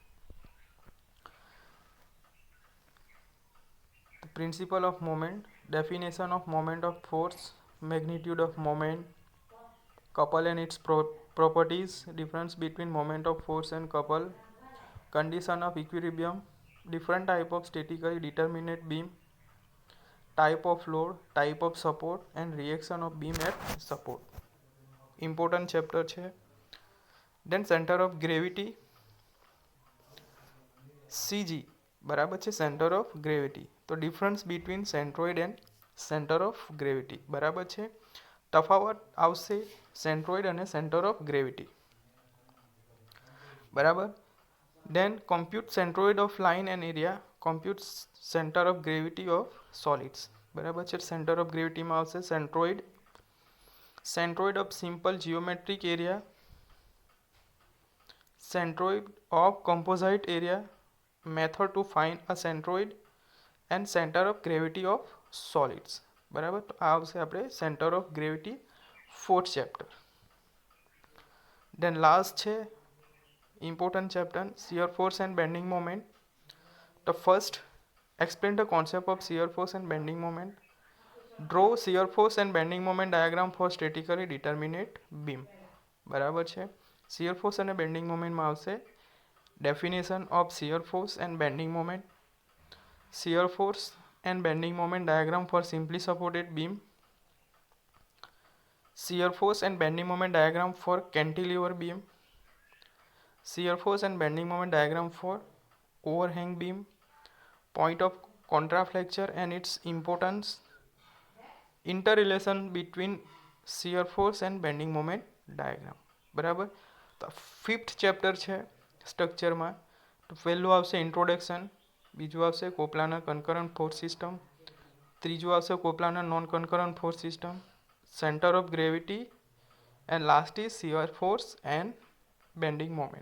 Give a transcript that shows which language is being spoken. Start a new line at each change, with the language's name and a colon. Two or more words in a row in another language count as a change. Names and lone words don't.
English: The principle of moment, definition of moment of force, magnitude of moment, couple and its properties, difference between moment of force and couple, condition of equilibrium, different type of statically determinate beam, type of load, type of support and reaction of beam at support. Important chapter છે. Then center of gravity, CG.
Gujarati: બરાબર છે.
English: center of gravity. તો difference between centroid and center of gravity.
Gujarati: બરાબર છે. તફાવત આવશે centroid અને
English: center of gravity.
Gujarati: બરાબર.
English: Then compute centroid of line and area, compute center of gravity of solids.
Gujarati: બરાબર છે.
English: center of gravity
Gujarati: માં આવશે
English: centroid, centroid of simple geometric area, centroid of composite area, method to find a centroid and center of gravity of solids.
Gujarati: બરાબર. તો આ આવશે આપણે
English: center of gravity 4th chapter. Then last છે important chapter shear force and bending moment. The first explain the concept of shear force and bending moment. Draw shear force and bending moment diagram for statically determinate beam.
Gujarati: બરાબર છે.
English: shear force અને bending moment
Gujarati: માં આવશે
English: definition of shear force and bending moment, shear force and bending moment diagram for simply supported beam, shear force and bending moment diagram for cantilever beam, shear force and bending moment diagram for overhang beam, point of contraflexure and its importance, interrelation between shear force and bending moment diagram.
Gujarati: બરાબર. તો
English: fifth chapter
Gujarati: છે સ્ટ્રક્ચરમાં. તો પહેલું આવશે ઇન્ટ્રોડક્શન, બીજું આવશે
English: coplanar concurrent force system,
Gujarati: ત્રીજું આવશે
English: coplanar non concurrent force system, center of gravity, and last is shear force and bending moment.